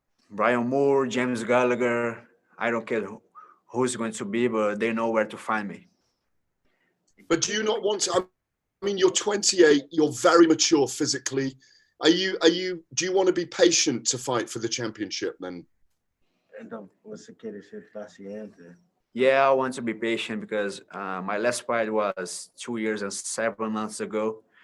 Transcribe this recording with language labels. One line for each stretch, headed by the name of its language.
English: Brian Moore, James Gallagher, I don't care who's going to be, but they know where to find me. But do you not want to? I mean, you're 28, you're very mature physically. Do you want to be patient to fight for the championship then?
Portuguese: Então, você quer ser paciente.
English: Yeah, I want to be patient because my last fight was 2 years and 7 months ago.